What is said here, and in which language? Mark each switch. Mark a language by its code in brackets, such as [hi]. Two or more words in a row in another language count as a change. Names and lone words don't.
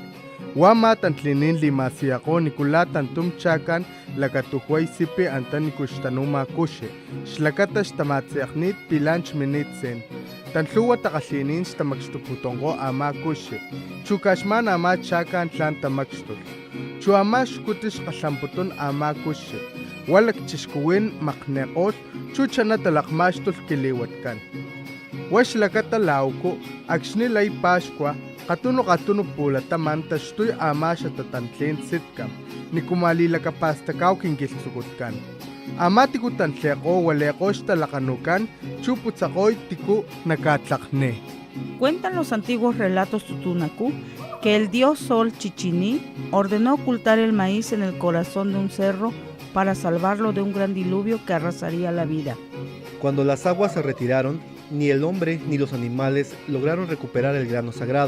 [top] Wama tantlinin li masiyako ni kulatantum chakan lakatuhuay sipi antan ni kushtanuma kushe. Shlakata shtamatsiaknit pilanch minitsen. Tantluwa takaslinin shtamakstuputongo ama kushe. Chukashman ama chakan tlan tamakstul. Chuama shkutish kasamputun ama kushe. Walak chishkuwin makneqol, chuchana talakmashtul kiliwatkan. Washlakata lauko, akshnilay Pascua, katuno pulataman tashtuy ama siya tatantlin sitkam, ni kumalilakapastakaw kinkilsukutkan. Ama tiku tantleko waleko talakanukan, chuputsakoy tiku nakatlakne. [es] Cuentan los antiguos relatos tutunacú que el dios Sol Chichiní ordenó ocultar el maíz en el corazón de un cerro para salvarlo de un gran diluvio que arrasaría la vida. Cuando las aguas se retiraron, ni el hombre ni los animales lograron recuperar el grano sagrado.